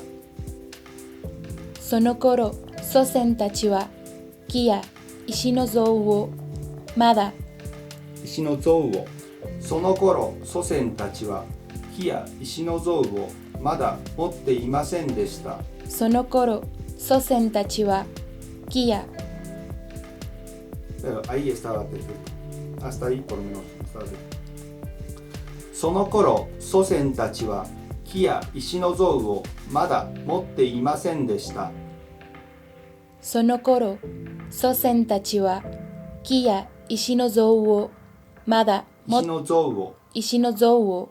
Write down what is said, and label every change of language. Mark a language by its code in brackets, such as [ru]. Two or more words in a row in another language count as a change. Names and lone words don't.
[ja] その頃、祖先たちは木や石の像をまだ石の像を。その頃祖先たちは木や石の像をまだ持っていませんでした。その頃、祖先たちは木や [es] Ahí estaba perfecto. Hasta ahí por lo menos estaba bien. [ja] その頃祖先たちは木や石の像をまだ持っていませんでした。その頃、祖先たちは木や石の像をまだ持って石の像を。